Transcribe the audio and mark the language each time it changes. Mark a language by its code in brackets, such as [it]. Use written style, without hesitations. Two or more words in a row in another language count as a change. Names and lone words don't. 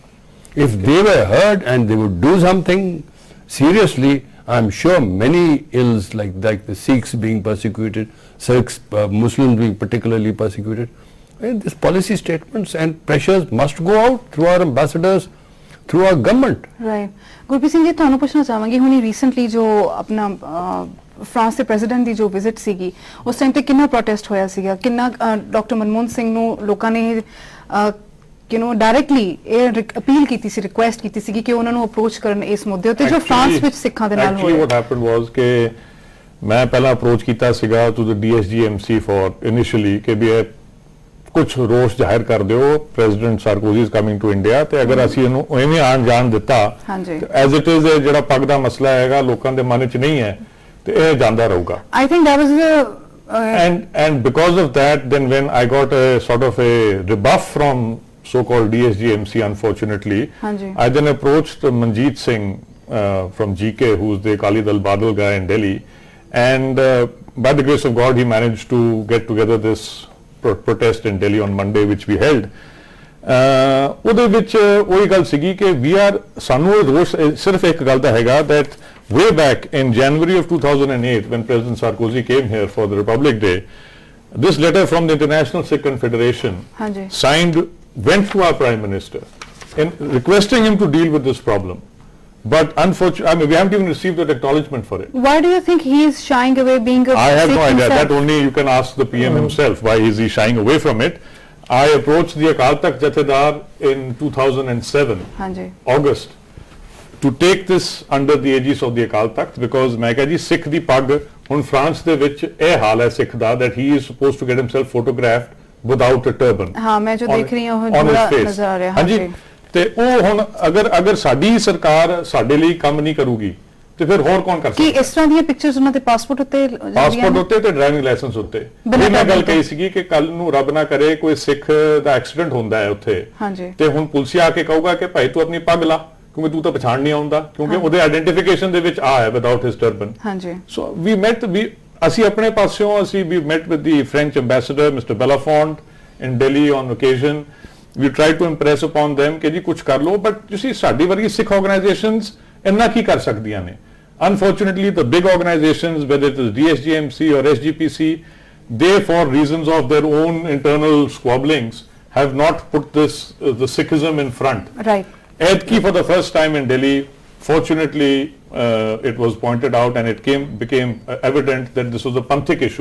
[en] If they were heard and they would do something seriously, I'm sure many ills like the Sikhs being persecuted, Sikhs, Muslims being particularly persecuted, and these policy statements and pressures must go out through our ambassadors, through our government. Right. [pa] Gurpreet Singh ji, ਤੁਹਾਨੂੰ ਪੁੱਛਣਾ ਚਾਹਾਂਗੀ ਹੁਣੀ ਰੀਸੈਂਟਲੀ ਜੋ ਆਪਣਾ ਫਰਾਂਸ ਦੇ ਪ੍ਰੈਜ਼ੀਡੈਂਟ ਦੀ ਜੋ ਵਿਜ਼ਿਟ ਸੀਗੀ ਉਸ ਟਾਈਮ ਤੇ ਕਿੰਨਾ ਪ੍ਰੋਟੈਸਟ ਹੋਇਆ ਸੀਗਾ, ਕਿੰਨਾ ਡਾਕਟਰ ਮਨਮੋਹਨ ਸਿੰਘ ਨੂੰ ਲੋਕਾਂ ਨੇ ਡਾਇਰੈਕਟਲੀ ਇਹ ਅਪੀਲ ਕੀਤੀ ਸੀ, ਰਿਕੁਐਸਟ ਕੀਤੀ ਸੀ ਕਿ ਉਹਨਾਂ ਨੂੰ ਅਪਰੋਚ ਕਰਨ ਇਸ ਮੁੱਦੇ ਉੱਤੇ ਜੋ ਫਰਾਂਸ ਵਿੱਚ ਸਿੱਖਾਂ ਦੇ ਨਾਲ ਹੋਇਆ। [en] Actually what happened was [pa] ਕਿ ਮੈਂ ਪਹਿਲਾਂ ਅਪਰੋਚ ਕੀਤਾ ਸੀਗਾ [en] to the DSGMC for initially [pa] ਕਿ ਵੀ ਕੁਝ ਰੋਸ ਜ਼ਾਹਿਰ ਕਰ ਦਿਓ, [en] President Sarkozy is coming to India, [pa] ਤੇ ਅਗਰ ਅਸੀਂ ਇਹਨੂੰ ਐਵੇਂ ਆਣ ਜਾਣ ਦਿੱਤਾ [en] as it is [pa] ਜਿਹੜਾ ਪੱਗ ਦਾ ਮਸਲਾ ਹੈਗਾ ਲੋਕਾਂ ਦੇ ਮਨ 'ਚ ਨਹੀਂ ਹੈ ਤੇ ਇਹ ਜਾਂਦਾ ਰਹੂਗਾ। [en] I think that was the and because of that then when I got a sort of a rebuff from so-called DSGMC, unfortunately, I then approached Manjeet Singh from GK, who's the Akali Dal Badal guy in Delhi, and by the grace of God, he managed to get together this protest in Delhi on Monday, which we held. [pa] ਉਹਦੇ ਵਿੱਚ ਉਹੀ ਗੱਲ ਸੀਗੀ ਕਿ [en] we are [pa] ਸਾਨੂੰ ਰੋਸ ਸਿਰਫ ਇੱਕ ਗੱਲ ਦਾ ਹੈਗਾ [en] that way back in January of 2008 when President Sarkozy came here for the Republic Day, this letter from the International Sikh Confederation signed went to our Prime Minister in requesting him to deal with this problem. But unfortunately, I mean, we haven't even received that acknowledgement for it. Why do you think he is shying away being a I have Sikh no idea. himself? That only you can ask the PM himself. Why is he shying away from it? I approached the Akal Takht Jathedar in 2007, August, to take this under the aegis of the Akal Takht because [pa] ਮੈਂ ਕਿਹਾ ਜੀ ਸਿੱਖ ਦੀ ਪੱਗ ਹੁਣ ਫਰਾਂਸ ਦੇ ਵਿੱਚ ਇਹ ਹਾਲ ਹੈ ਸਿੱਖ ਦਾ [en] that he is supposed to get himself photographed without a turban. [pa] ਹਾਂ ਮੈਂ ਜੋ ਦੇਖ ਰਹੀ ਹਾਂ ਉਹ ਪੂਰਾ ਨਜ਼ਰ ਆ ਰਿਹਾ। ਹਾਂਜੀ ਤੇ ਉਹ ਹੁਣ ਅਗਰ ਸਾਡੀ ਸਰਕਾਰ ਸਾਡੇ ਲਈ ਕੰਮ ਨਹੀਂ ਕਰੂਗੀ ਤੇ ਫਿਰ ਹੋਰ ਕੌਣ ਕਰ ਸਕਦਾ? ਕੀ ਇਸ ਤਰ੍ਹਾਂ ਦੀਆਂ ਪਿਕਚਰਸ ਉਹਨਾਂ ਦੇ ਪਾਸਪੋਰਟ ਉੱਤੇ ਤੇ ਡਰਾਈਵਿੰਗ ਲਾਇਸੈਂਸ ਉੱਤੇ ਮੈਂ ਗੱਲ ਕਹੀ ਸੀਗੀ ਕਿ ਕੱਲ ਨੂੰ ਰੱਬ ਨਾ ਕਰੇ ਕੋਈ ਸਿੱਖ ਦਾ ਐਕਸੀਡੈਂਟ ਹੁੰਦਾ ਹੈ ਉੱਥੇ ਤੇ ਹੁਣ ਪੁਲਿਸ ਆ ਕੇ ਕਹੂਗਾ ਕਿ ਭਾਈ ਤੂੰ ਆਪਣੀ ਪੱਗ ਲਾ ਕਿਉਂਕਿ ਤੂੰ ਤਾਂ ਪਛਾਣ ਨਹੀਂ ਆਉਂਦਾ ਕਿਉਂਕਿ ਉਹਦੇ ਆਇਡੈਂਟੀਫਿਕੇਸ਼ਨ ਦੇ ਵਿੱਚ ਆ ਹੈ [en] without his turban. so we met [pa] ਅਸੀਂ ਆਪਣੇ ਪਾਸਿਓਂ ਅਸੀਂ [en] we met with the French ambassador Mister Bellafont in Delhi on occasion we try to impress upon them [pa] ਕਿ ਜੀ ਕੁਝ ਕਰ ਲਓ [en] but you see [pa] ਸਾਡੀ ਵਰਗੀ ਸਿੱਖ ਆਰਗੇਨਾਈਜੇਸ਼ਨਸ ਇੰਨਾ ਕੀ ਕਰ ਸਕਦੀਆਂ ਨੇ। [en] Unfortunately the big organizations whether it is DSGMC or SGPC they for reasons of their own internal squabblings have not put this the Sikhism in front. Right. Edki for the first time in Delhi fortunately it was pointed out and it became evident that this was a Panthic issue.